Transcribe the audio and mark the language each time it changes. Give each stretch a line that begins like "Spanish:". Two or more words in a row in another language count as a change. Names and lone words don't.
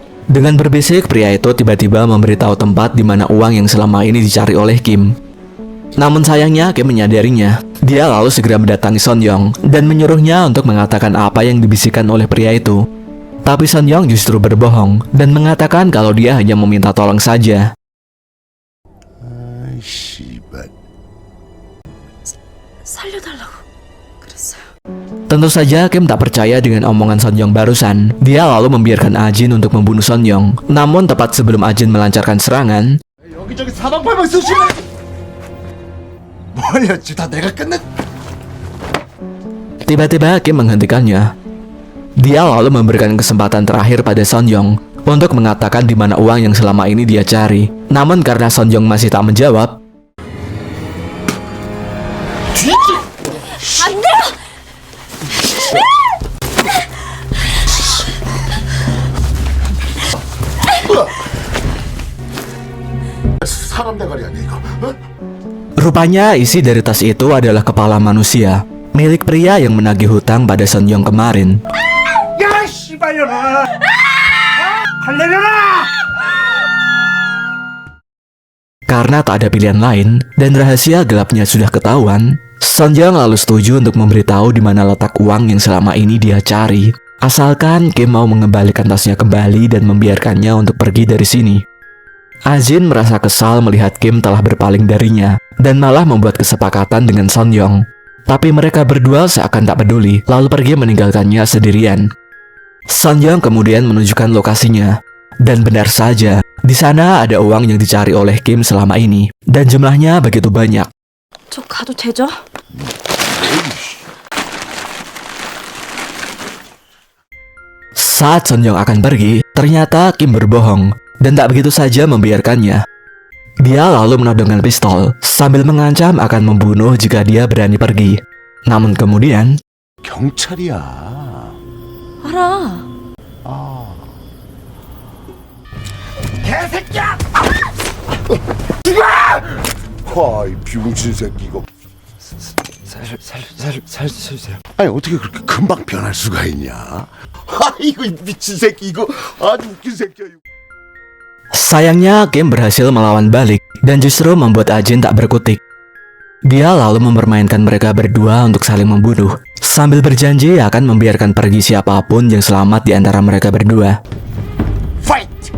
Indonesian: Dengan berbisik, pria itu tiba-tiba memberitahu tempat di mana uang yang selama ini dicari oleh Kim. Namun sayangnya Kim menyadarinya. Dia lalu segera mendatangi Son Yong dan menyuruhnya untuk mengatakan apa yang dibisikkan oleh pria itu. Tapi Son Yong justru berbohong dan mengatakan kalau dia hanya meminta tolong saja.
Korean: 씨발. 살려달라고 그랬어요.
Indonesian: Tentu saja Kim tak percaya dengan omongan Son Yong barusan. Dia lalu membiarkan Ajin untuk membunuh Son Yong. Namun tepat sebelum Ajin melancarkan serangan,
Korean: 여기저기 사방팔방 쑤시네. 뭐였지? 다 내가 끝냈.
Indonesian: tiba-tiba Kim menghentikannya. Dia lalu memberikan kesempatan terakhir pada Son Yong untuk mengatakan di mana uang yang selama ini dia cari. Namun karena Son Yong masih tak menjawab,
Korean: 안 돼요! 사람 대가리 아니야 이거? 어?
Indonesian: rupanya isi dari tas itu adalah kepala manusia, milik pria yang menagih hutang pada Son Yong kemarin.
Korean: 야 씨발년아! 할래려나!
Indonesian: Karena tak ada pilihan lain dan rahasia gelapnya sudah ketahuan, Son Yong lalu setuju untuk memberitahu di mana letak uang yang selama ini dia cari. Asalkan Kim mau mengembalikan tasnya kembali dan membiarkannya untuk pergi dari sini. Ajin merasa kesal melihat Kim telah berpaling darinya dan malah membuat kesepakatan dengan Son Yong. Tapi mereka berdua seakan tak peduli, lalu pergi meninggalkannya sendirian. Son Yong kemudian menunjukkan lokasinya. Dan benar saja, di sana ada uang yang dicari oleh Kim selama ini, dan jumlahnya begitu banyak.
Korean: 저 가도 되죠?
Indonesian: Saat Son Yong akan pergi, ternyata Kim berbohong, dan tak begitu saja membiarkannya. Dia lalu menodongkan pistol, sambil mengancam akan membunuh jika dia berani pergi. Namun kemudian,
Korean: 경찰이야. 알아. 와, 이 비용신 새끼 이거. 살려주세요. 아니 어떻게 그렇게 금방 변할 수가 있냐? 아 이거 미친 새끼 이거 아주 웃긴 새끼야. 이거.
Indonesian: sayangnya Kim berhasil melawan balik dan justru membuat Ajin tak berkutik. Dia lalu mempermainkan mereka berdua untuk saling membunuh, sambil berjanji akan membiarkan pergi siapapun yang selamat di antara mereka berdua. Fight!